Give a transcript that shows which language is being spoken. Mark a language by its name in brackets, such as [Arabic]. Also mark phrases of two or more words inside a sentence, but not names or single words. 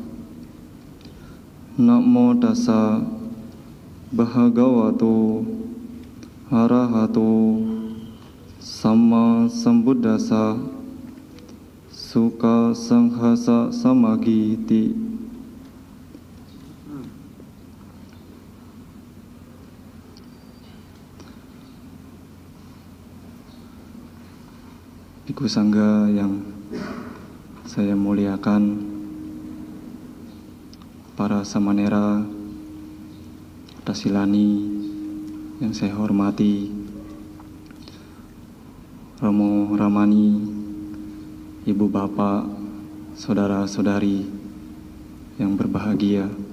[Pali] Namo tassa Bhagavato Arahato Samma Sambuddhassa. Sukha Sanghasa Samagiti. [Indonesian] Biku Sangga yang saya muliakan, para samanera, Dasilani yang saya hormati, Romo Ramani, Ibu Bapak, saudara-saudari yang berbahagia.